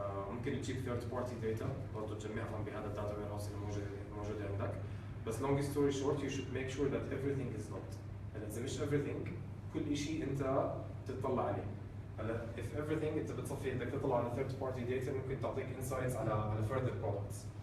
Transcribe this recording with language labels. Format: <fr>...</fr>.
<ar>ممكن تجيب ثيرد بارتي داتا برضه تجمعهم بهذا الداتا وير هاوس اللي موجود عندك. بس</ar> <en>long story short you should make sure that everything is logged.</en> <ar>هلا اذا مش</ar> <en>everything</en> <ar>كل شيء انت بتطلع عليه. هلا</ar> <en>if everything</en> <ar>انت بتصفي بدك تطلع على</ar> <en>third party data</en> <ar>ممكن تعطيك insights على</ar> <en>further products.</en>